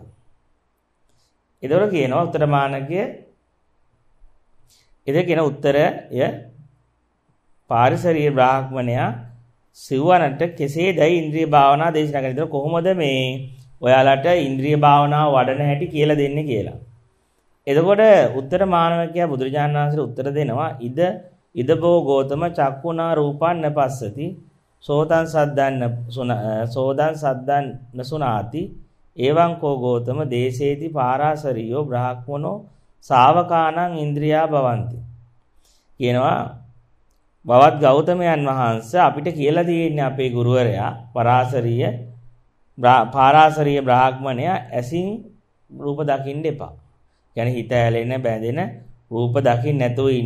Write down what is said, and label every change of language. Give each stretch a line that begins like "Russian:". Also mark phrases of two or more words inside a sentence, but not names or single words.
Sinhala: ඒතර කියනවා උත්තරමානකය ඉතින් කියන උත්තරය පාරිසරීය බ්‍රාහ්මණයා සිව්වනට කෙසේදයි ඉන්ද්‍රිය භාවනා දේශනා කරන්නේ. ඒතර කොහොමද මේ ඔයාලට ඉන්ද්‍රිය භාවනාව වඩන හැටි කියලා දෙන්නේ කියලා. එතකොට උත්තරමානකයා බුදුරජාණන් වහන්සේට උත්තර දෙනවා
Pali: ඉදබෝ ගෝතම චක්කුණා රූපන්න පස්සති සෝතං සද්දන්න නසුනාති එවං කෝ ගෝතම දේශේති පාරාසරියෝ බ්‍රාහ්මනෝ ශාවකානං ඉන්ද්‍රියා භවಂತಿ.
Sinhala: කියනවා බවත් ගෞතමයන් වහන්සේ අපිට කියලා තියෙන්නේ අපේ ගුරුවරයා පාරාසරිය බ්‍රාහ්මණයා ඇසින් රූප දකින්න එපා. කියන්නේ හිත ඇලෙන බැඳෙන රූප දකින්න නැතුව ඉන්න.